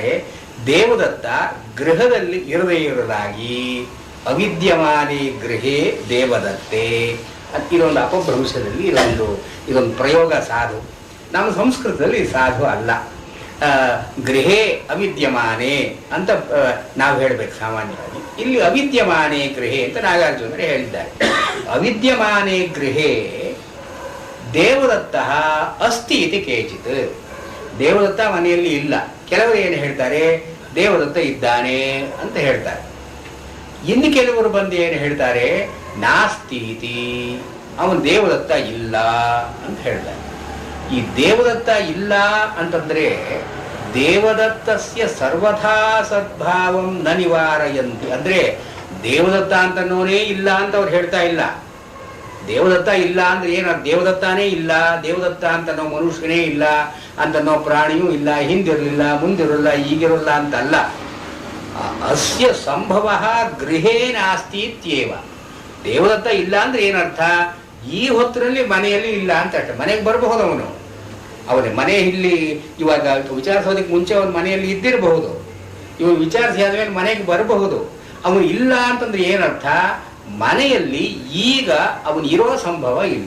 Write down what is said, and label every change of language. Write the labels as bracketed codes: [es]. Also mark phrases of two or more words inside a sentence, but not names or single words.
[kn] ದೇವದತ್ತ ಗೃಹದಲ್ಲಿ ಇರದೇ ಇರಲಾಗಿ [sa] ಅವಿದ್ಯಮಾನೇ ಗೃಹೇ ದೇವದತ್ತೆ [kn] ಇದೊಂದು ಅಪಭ್ರಂಶದಲ್ಲಿ ಇದೊಂದು ಪ್ರಯೋಗ ಸಾಧು. ನಮ್ಮ ಸಂಸ್ಕೃತದಲ್ಲಿ ಸಾಧು ಅಲ್ಲ. [sa] ಗೃಹೇ ಅವಿದ್ಯಮಾನೆ [kn] ಅಂತ ನಾವು ಹೇಳಬೇಕು ಸಾಮಾನ್ಯವಾಗಿ. ಇಲ್ಲಿ [sa] ಅವಿದ್ಯಮಾನೆ ಗೃಹೇ [kn] ಅಂತ ನಾಗಾರ್ಜುನರು ಹೇಳಿದ್ದಾರೆ. [sa] ಅವಿದ್ಯಮಾನೆ ಗೃಹೇ ದೇವದತ್ತ ಅಸ್ತಿ ಇತಿ ಕೇಚಿತ್. [kn] ದೇವದತ್ತ ಮನೆಯಲ್ಲಿ ಇಲ್ಲ. ಕೆಲವರು ಏನು ಹೇಳ್ತಾರೆ, ದೇವದತ್ತ ಇದ್ದಾನೆ ಅಂತ ಹೇಳ್ತಾರೆ. ಇನ್ನು ಕೆಲವರು ಬಂದು ಏನು ಹೇಳ್ತಾರೆ, [sa] ನಾಸ್ತಿ ಇತಿ, [kn] ಅವನು ದೇವದತ್ತ ಇಲ್ಲ ಅಂತ ಹೇಳ್ತಾರೆ. [sa] ಈ ದೇವದತ್ತ ಇಲ್ಲ ಅಂತಂದ್ರೆ ದೇವದತ್ತಸ್ಯ ಸರ್ವಥಾ ಸದ್ಭಾವಂ ನ ನಿವಾರಯಂತಿ. [kn] ಅಂದ್ರೆ ದೇವದತ್ತ ಅಂತನೋನೇ ಇಲ್ಲ ಅಂತ ಅವ್ರು ಹೇಳ್ತಾ ಇಲ್ಲ. ದೇವದತ್ತ ಇಲ್ಲ ಅಂದ್ರೆ ಏನು, ದೇವದತ್ತಾನೇ ಇಲ್ಲ, ದೇವದತ್ತ ಅಂತನೋ ಮನುಷ್ಯನೇ ಇಲ್ಲ, ಅಂತನೋ ಪ್ರಾಣಿಯೂ ಇಲ್ಲ, ಹಿಂದಿರಲಿಲ್ಲ, ಮುಂದಿರಲ್ಲ, ಈಗಿರಲ್ಲ ಅಂತಲ್ಲ. [sa] ಅಸ್ಯ ಸಂಭವ ಗೃಹೇ ನಾಸ್ತಿ ಇತ್ಯೇವ. [kn] ದೇವದತ್ತ ಇಲ್ಲ ಅಂದ್ರೆ ಏನರ್ಥ, ಈ ಹೊತ್ತಿನಲ್ಲಿ ಮನೆಯಲ್ಲಿ ಇಲ್ಲ ಅಂತ ಅರ್ಥ. ಮನೆಗೆ ಬರಬಹುದು ಅವನೇ ಮನೆ ಇಲ್ಲಿ ಇವಾಗ ವಿಚಾರಿಸೋದಕ್ಕೆ ಮುಂಚೆ ಅವನ ಮನೆಯಲ್ಲಿ ಇದ್ದಿರಬಹುದು, ಇವ ವಿಚಾರಿಸಿ ಆದ್ಮೇಲೆ ಮನೆಗೆ ಬರಬಹುದು. ಅವನು ಇಲ್ಲ ಅಂತಂದ್ರೆ ಏನರ್ಥ, ಮನೆಯಲ್ಲಿ ಈಗ ಅವನು ಇರೋ ಸಂಭವ ಇಲ್ಲ.